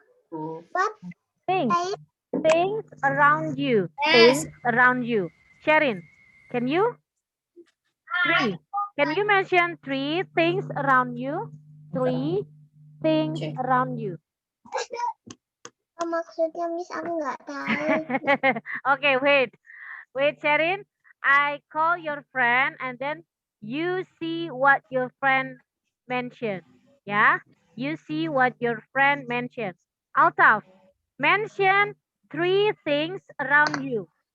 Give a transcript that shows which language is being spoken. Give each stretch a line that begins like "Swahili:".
English: What? Things. Things around you. Yes. Things around you. Sherin, can you? Three. Can you mention three things around you? Three things around you.
Indonesian: Maksudnya Miss aku nggak tahu.
English: Okay, wait, Sherin. I call your friend and then you see what your friend mentioned. Yeah, you see what your friend mentioned. Altaf, mention three things around you.